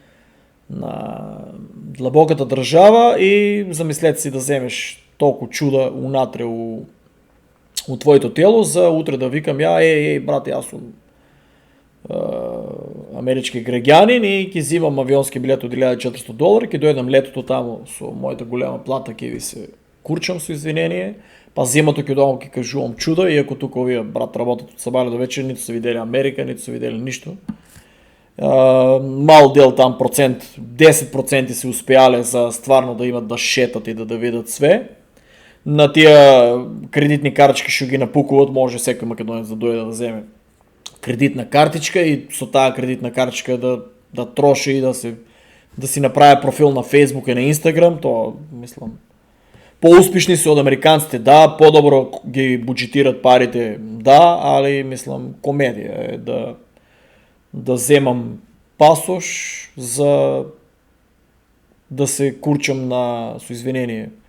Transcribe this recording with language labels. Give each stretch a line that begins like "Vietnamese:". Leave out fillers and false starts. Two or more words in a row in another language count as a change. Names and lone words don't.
Macedonian: длабоката држава и замислете си да земеш толку чуда унатре у твоето тело за утре да викам ја, брат, јас сум амерички граѓанин и ќе зимам авионски билет од $1,400, ќе дојдам летото таму со мојата голема плата, ќе ви се курчам со извинение, па зимато ќе дојдам ќе кажувам чуда, иако тука овие, брат, работат од сабајле до вечер, ниту се видели Америка, ниту се видели ништо. Мал дел там процент, 10% се успеале за стварно да имат да шетат и да видат све.
Bulgarian: на тия кредитни картички ще ги напукуват, може всеки македонец да дойде да вземе кредитна картичка и с тази кредитна картичка да троши и да си направи профил на Facebook и на Instagram, то мислям по-успешни са от американците, да, по-добро ги бюджетират парите, да, али мислям комедия е да вземам пасош за да се курчам с извинение.